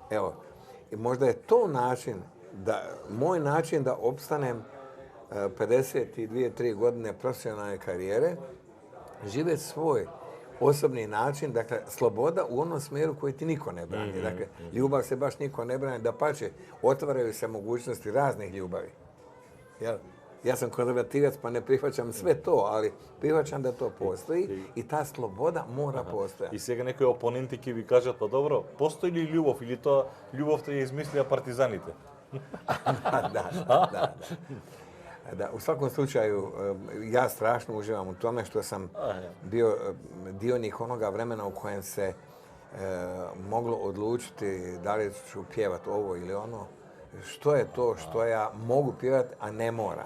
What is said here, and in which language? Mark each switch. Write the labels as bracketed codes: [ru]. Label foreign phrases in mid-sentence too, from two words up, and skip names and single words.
[hr] Evo, i možda je to moj način da opstanem 52-3 godine profesionalne karijere, živjeti svoj osobni način, dakle, sloboda u onom smjeru koji ti niko ne brani. Dakle, ljubav se baš niko ne brani, dapače, otvaraju se mogućnosti raznih ljubavi. Ja sam konzervativac pa ne prihvaćam sve to, ali prihvaćam da to postoji i ta sloboda mora postojati. [mk] I сега некои опоненти ќе ви кажат, па добро, постои ли љубов или тоа љубовта ја измислија партизаните? [hr] Da, u svakom slučaju, ja strašno uživam u tome što sam bio dionik onoga vremena u kojem se moglo odlučiti da li ću pjevati ovo ili ono. Što je to što ja mogu pjevati, a ne moram.